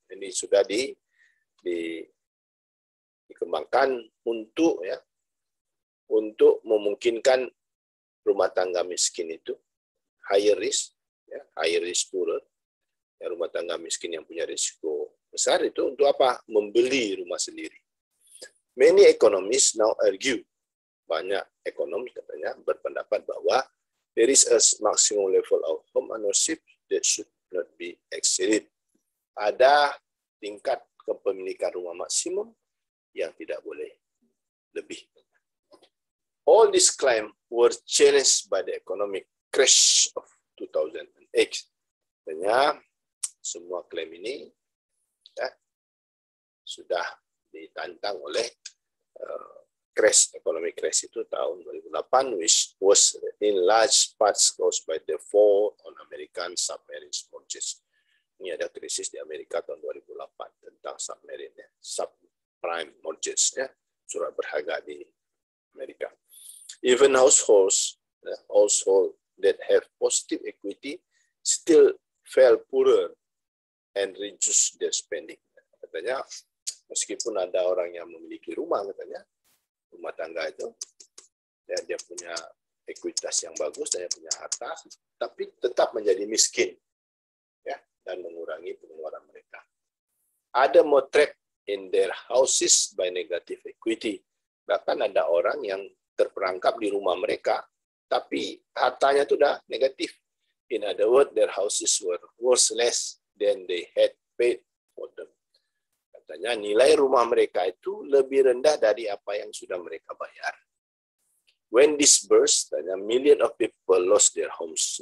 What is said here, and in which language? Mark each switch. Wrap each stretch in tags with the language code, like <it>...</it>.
<id>Ini sudah dikembangkan untuk memungkinkan rumah tangga miskin itu</id> <en>higher risk, higher risk poorer,</en> <id>rumah tangga miskin yang punya risiko besar itu untuk apa? Membeli rumah sendiri.</id> <en>Many economists now argue,</en> <id>banyak ekonom katanya berpendapat bahwa</id> <en>there is a maximum level of home ownership that should not be exceeded.</en> <id>Ada tingkat kepemilikan rumah maksimum yang tidak boleh lebih.</id> <en>All these claims were challenged by the economic crash of 2008.</en> <id>Artinya semua klaim ini sudah ditantang oleh</id> <en>economic crash</en> <id>itu tahun 2008,</id> <en>which was in large parts caused by the fall on American submarine mortgages.</en> <id>Ini ada krisis di Amerika tahun 2008 tentang submarine, subprime mortgage, surat berharga di Amerika.</id> <en>Even households that have positive equity still fell poorer and reduced their spending.</en> <id>Katanya, meskipun ada orang yang memiliki rumah, katanya, rumah tangga itu, dia punya ekuitas yang bagus, dia punya harta, tapi tetap menjadi miskin, dan mengurangi pengeluaran mereka.</id> <en>Ada more trapped in their houses by negative equity.</en> <id>Bahkan ada orang yang terperangkap di rumah mereka, tapi hartanya itu udah negatif.</id> <en>In other words, their houses were worth less than they had paid for them.</en> <id>Katanya nilai rumah mereka itu lebih rendah dari apa yang sudah mereka bayar.</id> <en>When this burst, millions of people lost their homes.</en>